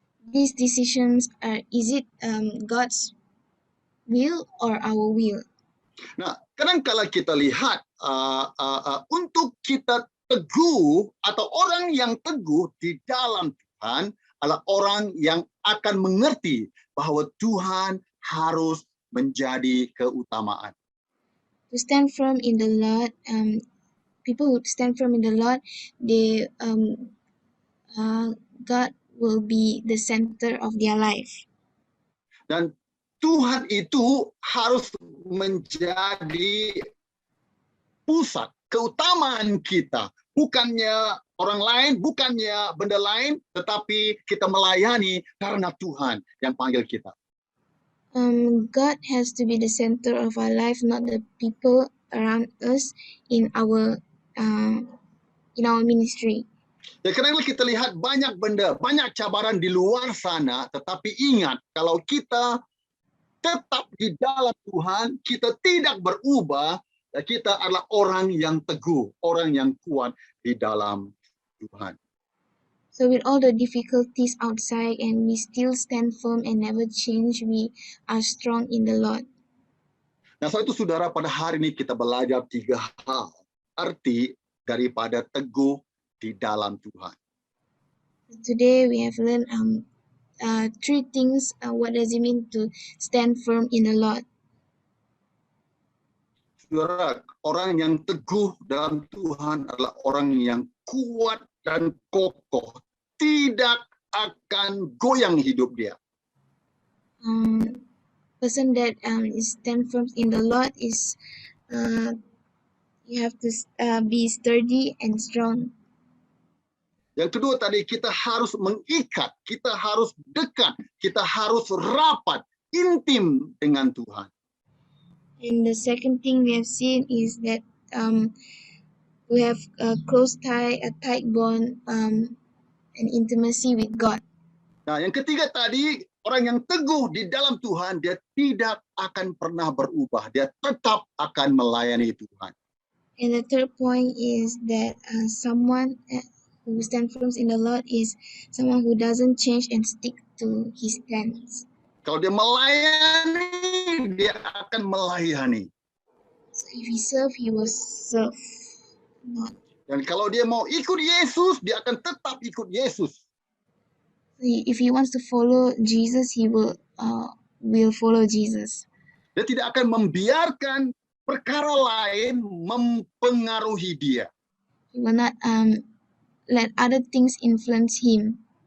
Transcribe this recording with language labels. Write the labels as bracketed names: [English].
[English] These decisions is it God's will or our will? [Malay] Nah, kadang-kala kita lihat untuk kita teguh atau orang yang teguh di dalam Tuhan adalah orang yang akan mengerti bahwa Tuhan harus menjadi keutamaan. [English] To stand firm in the Lord, people who stand firm in the Lord, they God will be the center of their life. [Malay] Dan Tuhan itu harus menjadi pusat keutamaan kita, bukannya orang lain, bukannya benda lain, tetapi kita melayani karena Tuhan yang panggil kita. [English] God has to be the center of our life, not the people around us in our ministry. [Malay] Ya, karena kita lihat banyak benda, banyak cabaran di luar sana, tetapi ingat, kalau kita tetap di dalam Tuhan, kita tidak berubah, kita adalah orang yang teguh, orang yang kuat di dalam Tuhan. [English] So with all the difficulties outside and we still stand firm and never change, we are strong in the Lord. [Malay] Nah, soal itu saudara, pada hari ini kita belajar 3 hal arti daripada teguh di dalam Tuhan. [English] Today we have learned 3 things. What does it mean to stand firm in the Lord? [Malay] Saudara, orang yang teguh dalam Tuhan adalah orang yang kuat dan kokoh. Tidak akan goyang hidup dia. [English] Person that is stand firm in the Lord is you have to be sturdy and strong. [Malay] Yang kedua tadi, kita harus mengikat, kita harus dekat, kita harus rapat, intim dengan Tuhan. [English] And the second thing we have seen is that we have a tight bond, and intimacy with God. [Malay] Nah, yang ketiga tadi, orang yang teguh di dalam Tuhan, dia tidak akan pernah berubah. Dia tetap akan melayani Tuhan. [English] And the third point is that someone who stands firm in the Lord is someone who doesn't change and stick to his stance. [Malay] Kalau dia melayani, dia akan melayani. [English] So if he serve, he will serve. Not. [Malay] Dan kalau dia mau ikut Yesus, dia akan tetap ikut Yesus. [English] If he wants to follow Jesus, he will follow Jesus. [Malay] Dia tidak akan membiarkan perkara lain mempengaruhi dia. [English] He will not let other things influence him.